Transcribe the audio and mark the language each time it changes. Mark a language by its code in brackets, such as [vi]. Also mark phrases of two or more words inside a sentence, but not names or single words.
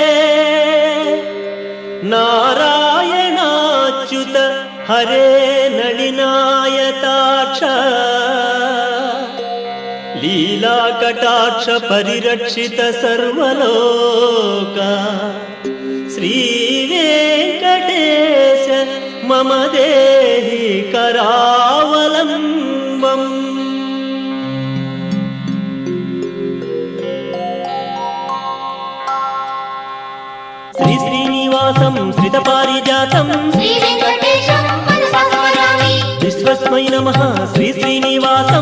[sa] ನಾರಾಯಣಾಚ್ಯುತ ಹರೇ ನಳಿನಾಯತಾಕ್ಷ ಲೀಲಾ ಕಟಾಕ್ಷ ಪರಿರಕ್ಷಿತ ಸರ್ವಲೋಕ ಶ್ರೀ ವೆಂಕಟೇಶ ಮಮ ದೇಹಿ ಕರಾವಲಂಬಂ. శ్రీ శ్రీనివాసం శ్రిత పారిజాతం శ్రీ వెంకటేశం మనసా స్మరామి. విశ్వస్మై నమః శ్రీ శ్రీనివాసం